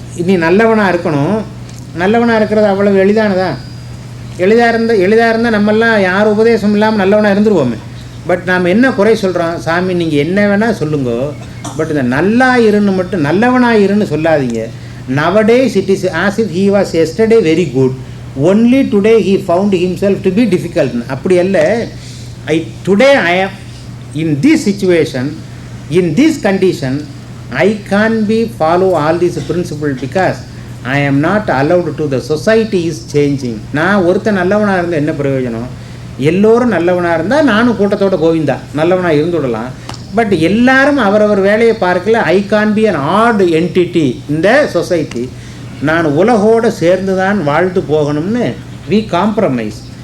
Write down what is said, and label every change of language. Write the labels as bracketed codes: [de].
[ta] நீ நல்லவனாக இருக்கணும். நல்லவனாக இருக்கிறது அவ்வளவு எளிதானதா? எளிதாக இருந்தால் நம்மெல்லாம் யார் உபதேசம் இல்லாமல் நல்லவனாக இருந்துருவோமே. பட் நாம் என்ன குறை சொல்கிறோம்? சாமி நீங்கள் என்ன வேணால் சொல்லுங்க, பட் இந்த நல்லா இருன்னு மட்டும் நல்லவனாக இருன்னு சொல்லாதீங்க. [en] nowadays it is as if he was yesterday very good, only today he found himself to be difficult. [ta] அப்படி அல்ல. [en] Today I am in this situation, in this condition, I can't be follow all these principles because I am not allowed to. The society is changing. [ta] நான் ஒருத்தன் நல்லவனாக இருந்தால் என்ன பிரயோஜனம்? எல்லோரும் நல்லவனாக இருந்தால் நானும் கூட்டத்தோட கோவிந்தா நல்லவனாக இருந்துவிடலாம். பட் எல்லாரும் அவரவர் வேலையை பார்க்கல. [en] I can't be an odd entity [ta] இந்த சொசைட்டி. நான் உலகோடு சேர்ந்து தான் வாழ்ந்து போகணும்னு [en] We compromise.